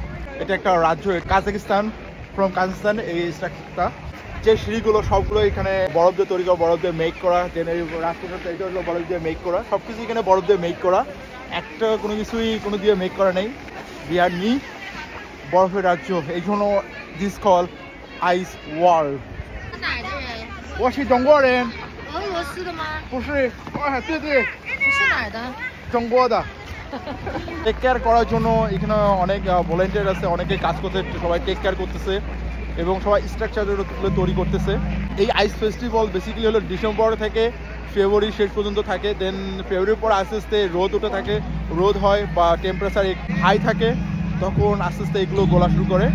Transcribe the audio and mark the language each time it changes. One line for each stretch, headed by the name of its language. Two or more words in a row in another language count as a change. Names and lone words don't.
Bangla: এটা একটা রাজ্য, কাজাকিস্তান, ফ্রম কাজাকিস্তান। এই স্ট্রাকচারটা, যে সিঁড়িগুলো সবগুলো এখানে বরফ দিয়ে তৈরি করা, বরফ দিয়ে মেক করা। দেন এই রাস্তাটা এটা হলো বরফ দিয়ে মেক করা, সব কিছু এখানে বরফ দিয়ে মেক করা। একটা কোনো কিছুই কোনো দিয়ে মেক করা নেই। বিহার নি বরফের রাজ্য, এই জন্য
English: this call ice world.
Chinese: 我是中国人。俄罗斯的吗？不是，对对，你是哪儿的？中国的。
English: take care
Bangla: করার জন্য এখানে অনেক ভলেন্টিয়ার আছে, অনেকে কাজ করতে, সবাই
English: take care
Bangla: করতেছে এবং সবাই স্ট্রাকচার তৈরি করতেছে। এই
English: ice festival basically
Bangla: হলো ডিসেম্বর থেকে ফেব্রুয়ারি শেষ পর্যন্ত থাকে। দেন ফেব্রুয়ারির পর আস্তে আস্তে রোদ উঠে থাকে, রোদ হয় বা
English: temperature high
Bangla: থাকে, তখন আস্তে আস্তে এগুলো গলা শুরু করে।